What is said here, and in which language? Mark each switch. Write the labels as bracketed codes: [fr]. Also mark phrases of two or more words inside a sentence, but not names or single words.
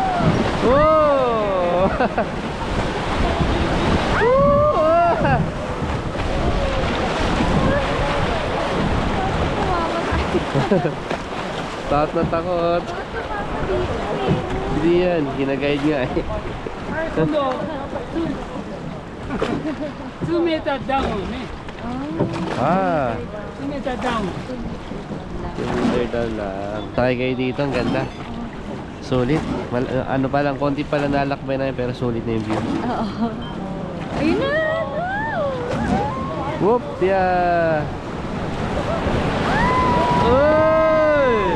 [tl] Oh. Takot na takot. Hindi yan, ginaguide nga eh. [ja] 今度2メーターダウンね。 Ah, 2メーターダウン。 [tl] kilometer daw lang. Takay kayo dito, ang ganda. Sulit. Ano pa lang, konti pa lang nalakbay na yun, pero sulit na yung view. Oo. Ayun na! Whoop! Yeah! Uy!